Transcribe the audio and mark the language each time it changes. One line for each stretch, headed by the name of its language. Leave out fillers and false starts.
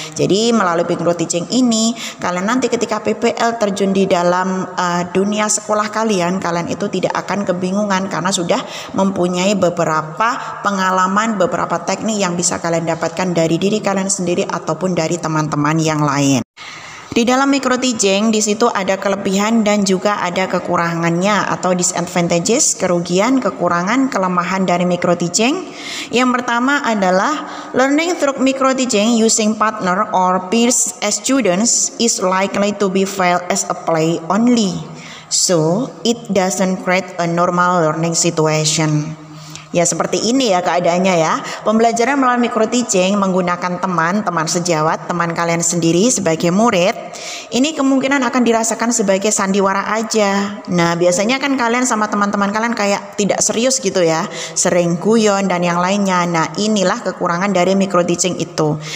Indonesian: Jadi melalui micro teaching ini kalian nanti ketika PPL terjun di dalam dunia sekolah kalian itu tidak akan kebingungan karena sudah mempunyai beberapa pengalaman, beberapa teknik yang bisa kalian dapatkan dari diri kalian sendiri ataupun dari teman-teman yang lain. Di dalam micro teaching di situ ada kelebihan dan juga ada kekurangannya atau disadvantages, kerugian, kekurangan, kelemahan dari micro teaching.
English: Yang pertama adalah learning through micro teaching using partner or peers as students is likely to be felt as a play only. So, it doesn't create a normal learning situation.
Indonesian: Ya seperti ini ya keadaannya ya. Pembelajaran melalui micro teaching menggunakan teman sejawat, teman kalian sendiri sebagai murid. Ini kemungkinan akan dirasakan sebagai sandiwara aja. Nah biasanya kan kalian sama teman-teman kalian kayak tidak serius gitu ya. Sering guyon dan yang lainnya. Nah inilah kekurangan dari micro teaching itu.